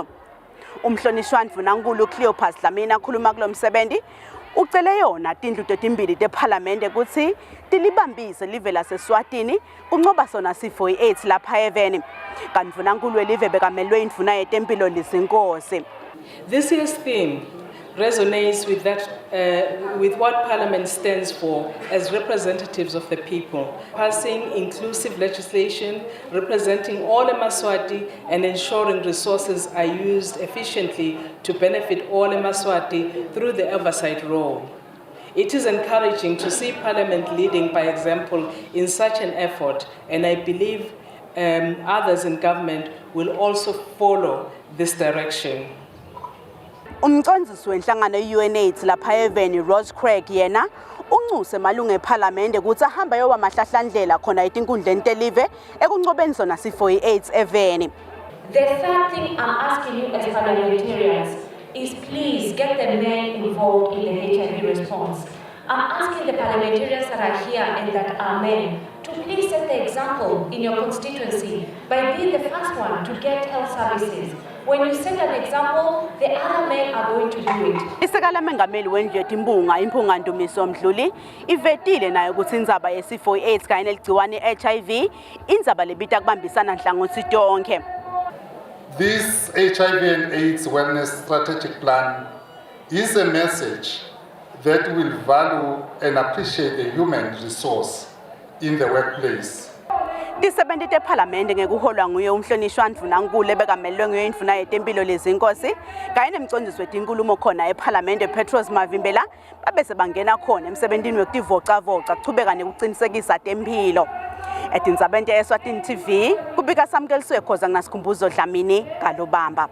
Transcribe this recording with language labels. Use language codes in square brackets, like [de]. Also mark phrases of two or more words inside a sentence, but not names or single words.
[ss] Umhlonishwa ndvunankulu Cleopas Dlamini akhuluma kulo msebenzi ucele yona tindlu tetimbili teParlamente ukuthi tilibambise live laseSwatini kuncoba sona sifo iAIDS lapha eveni. Kanti mvunankulu elive bekamelwe indvuna yetempilo Lizinkosi. [en] This year's theme resonates with with what Parliament stands for as representatives of the people, passing inclusive legislation representing all Emaswati and ensuring resources are used efficiently to benefit all Emaswati through the oversight role. It is encouraging to see Parliament leading by example in such an effort, and I believe others in government will also follow this direction. [ss] Umcondzisi wenhlangano UNAIDS lapha eveni Rose Craig yena unxuse malunga ePhalamende ukuthi ahamba yoba mahlahlandlela khona etinkundleni telive ekuncobeni sona sifo i-AIDS eveni. [en] The third thing I'm asking you as parliamentarians is please get the men involved in the HIV response. I'm asking the parliamentarians that are here and that are men to please set the example in your constituency by being the first one to get health services. When you set an example, the other men are going to do it. [ss] Isekela mengameli wendlu yetimbunga impunga Ndumiso Mdluli ivetile nayo ukuthi indzaba yesifo i-AIDS kanye neligciwane i-HIV indzaba lebita kubambisana nhlangothi tonke. [en] This HIV and AIDS Wellness Strategic Plan is a message that will value and appreciate the human resource in the workplace. [ss] Tisebenti tePhalamende ngekuholwa nguye umhlonishwa Ndvunankulu ebekamelwe nguye indvuna yetempilo lezinkosi kanye nemcondzisi wetinkulumo khona ePhalamende Petros Mavimbela babese bangena khona emsebentini wekutivocavoca kuchubeka nekucinisekisa tempilo. Etindzabeni Eswatini TV kubika samkeliswe khoza ngasikhumbuzo Dlamini Galobamba.